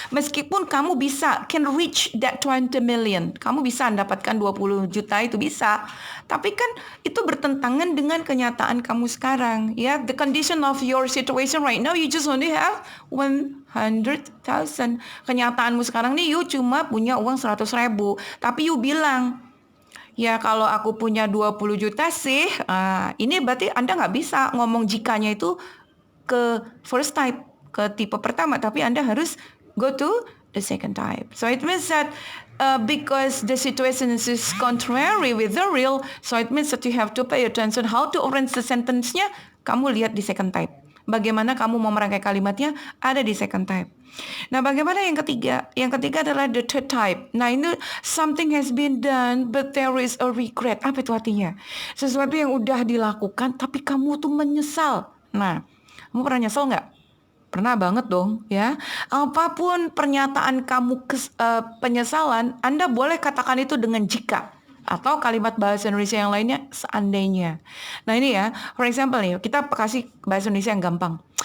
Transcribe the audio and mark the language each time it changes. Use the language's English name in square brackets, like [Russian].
[Indonesian] Meskipun kamu [English] can reach that 20 million. [Indonesian] Kamu bisa mendapatkan 20 juta itu bisa. Tapi kan itu bertentangan dengan kenyataan kamu sekarang. [English] Ya, the condition of your situation right now, you just only have 100,000. [Indonesian] Kenyataanmu sekarang nih, you cuma punya uang 100.000. Tapi you bilang, ya kalau aku punya 20 juta sih, ini berarti Anda nggak bisa ngomong jikanya itu ke first type, ke tipe pertama. Tapi Anda harus [English] go to the second type. So it means that because the situation is contrary with the real, so it means that you have to pay attention how to arrange the sentence-nya. [Indonesian] Kamu lihat di second type. bagaimana kamu mau merangkai kalimatnya ada di second type. Nah, bagaimana yang ketiga? Yang ketiga adalah [English] the third type. Nah, ini something has been done but there is a regret. [Indonesian] Apa itu artinya? Sesuatu yang udah dilakukan tapi kamu tuh menyesal. Nah, kamu pernah nyesel nggak? Pernah banget dong ya. Apapun pernyataan kamu penyesalan, Anda boleh katakan itu dengan jika. Atau kalimat bahasa Indonesia yang lainnya seandainya. Nah ini ya, for example nih, kita kasih bahasa Indonesia yang gampang.